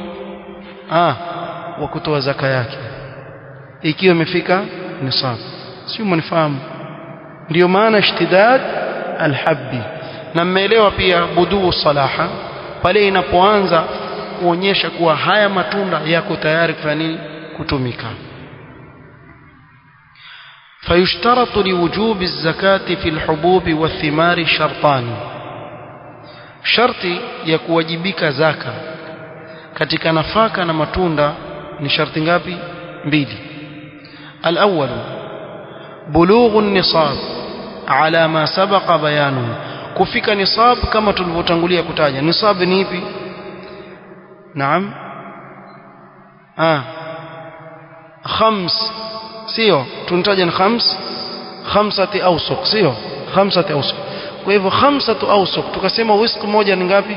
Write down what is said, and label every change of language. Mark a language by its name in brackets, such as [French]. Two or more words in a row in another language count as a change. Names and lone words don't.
[Swahili] Wa kutoa zaka yake, ikiwa imefika nisab. Sio, mnifahamu? Ndio maana [Arabic] اشتداد الحب. [Swahili] Na mmeelewa pia [Arabic] بدو الصلاح, [Swahili] pale inapoanza kuonyesha kuwa haya matunda yako tayari kufanya nini? Kutumika. [Arabic] فيشترط لوجوب الزكاة في الحبوب والثمار شرطان. [Swahili] sharti ya kuwajibika zaka katika nafaka na matunda ni sharti ngapi? 2. [Arabic] الأول بلوغ النصاب على ما سبق بيانه. [Swahili] kufika nisab kama tulivyotangulia kutaja. Nisab ni ipi? Naam, 5, sio? Tunataja ni 5 awsuq, sio? 5 awsuq. Kwa hivyo 5 awsuq, tukasema wisq moja ni ngapi?